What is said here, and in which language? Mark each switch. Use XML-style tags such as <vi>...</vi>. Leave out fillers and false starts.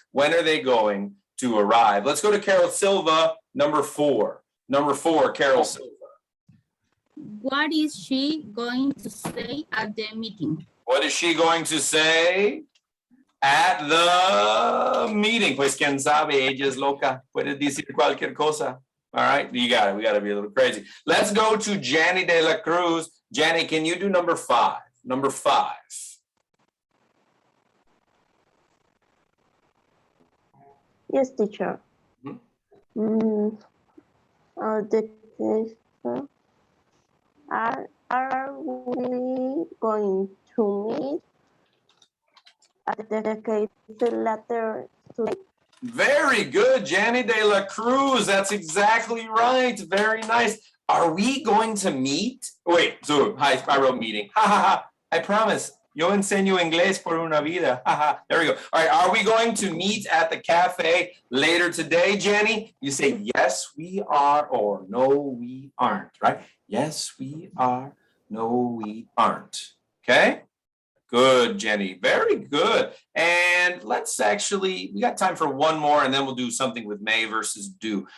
<en>When are they going to arrive? Let's go to Carol Silva, number 4. Number 4, Carol Silva. What is she going to say at the meeting? What is she going to say at the meeting?</en> <es>Pues quién sabe, ella es loca. Puede decir cualquier cosa.</es> <en>All right, you got it. We got to be a little crazy. Let's go to Janny de la Cruz. Janny, can you do number 5? Number 5. Yes, teacher. The teacher. Are we going to meet at the case later today? Very good, Janny de la Cruz. That's exactly right. Very nice. Are we going to meet? Wait, so hi, I wrote meeting. Ha ha ha. I promise.</en> <es>Yo enseño inglés por una vida.</es> <en>Ha ha. There we go. All right. Are we going to meet at the cafe later today, Janny? You say, yes, we are, or no, we aren't, right? Yes, we are. No, we aren't. Okay? Good, Jenny. Very good. And let's actually, we got time for one more, and then we'll do something with may versus do.</en>